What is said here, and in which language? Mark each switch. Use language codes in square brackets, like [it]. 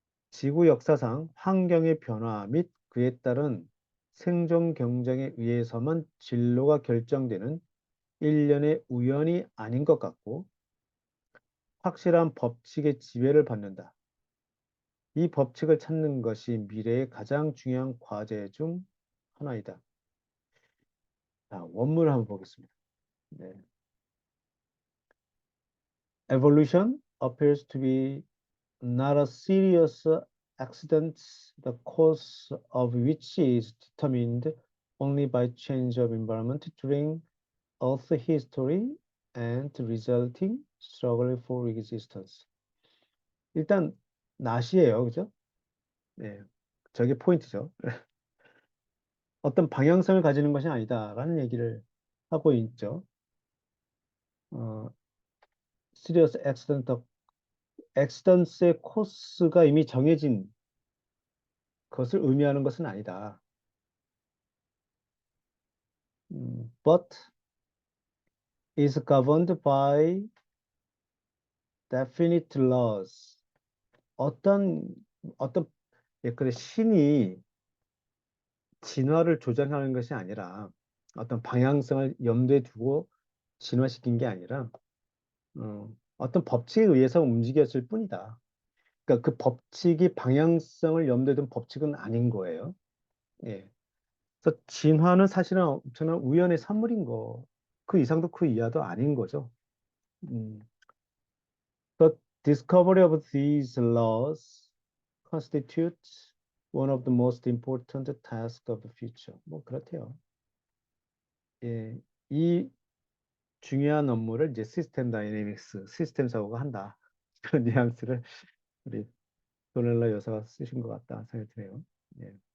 [ko] 지구 역사상 환경의 변화 및 그에 따른 생존 경쟁에 의해서만 진로가 결정되는 일련의 우연이 아닌 것 같고, 확실한 법칙의 지배를 받는다. 이 법칙을 찾는 것이 미래의 가장 중요한 과제 중 하나이다. 자, 원문을 한번 보겠습니다. 네. [en] Evolution appears to be not a serious accident, the course of which is determined only by change of environment during Earth history and resulting struggle for existence. [ko] 일단 낫이에요, 그죠? 네, 저게 포인트죠. 어떤 방향성을 가지는 것이 아니다라는 얘기를 하고 있죠. 어, serious accidents의 코스가 이미 정해진 것을 의미하는 것은 아니다. [en] But is governed by definite laws. [ko] 어떤 어떤 그래 신이 진화를 조장하는 것이 아니라 어떤 방향성을 염두에 두고 진화시킨 게 아니라 어떤 법칙에 의해서 움직였을 뿐이다. 그러니까 그 법칙이 방향성을 염두에 둔 법칙은 아닌 거예요. 예. 그래서 진화는 사실은 엄청난 우연의 산물인 거. 그 이상도 그 이하도 아닌 거죠. 음. [en] The discovery of these laws constitutes one of the most important tasks of the future. [ko] 뭐 그렇대요. 예. 이 중요한 업무를 이제 시스템 다이내믹스, 시스템 사고가 한다. 그런 뉘앙스를 우리 도넬라 여사가 쓰신 것 같다 생각이 드네요. 예.